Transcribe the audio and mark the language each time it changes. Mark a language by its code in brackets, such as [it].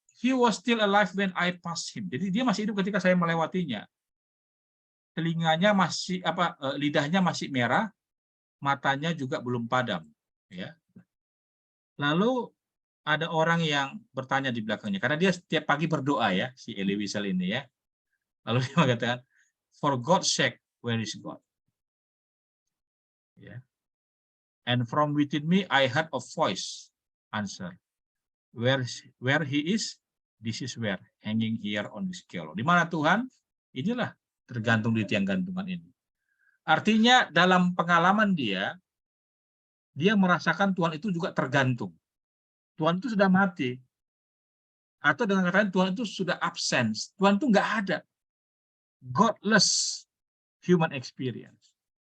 [en] He was still alive when I passed him. [id] Jadi dia masih hidup ketika saya melewatinya. Telinganya masih lidahnya masih merah, matanya juga belum padam, ya. Lalu ada orang yang bertanya di belakangnya karena dia setiap pagi berdoa ya, si Elie Wiesel ini ya. Lalu dia mengatakan, [en] "For God's sake, where is God?" Ya. And from within me I heard a voice answer, where he is, this is where, hanging here on this gallows. [id] Di mana Tuhan? Inilah tergantung di tiang gantungan ini. Artinya dalam pengalaman dia merasakan Tuhan itu juga tergantung. Tuhan itu sudah mati. Atau dengan kata lain Tuhan itu sudah absence. Tuhan itu nggak ada. [en] Godless human experience.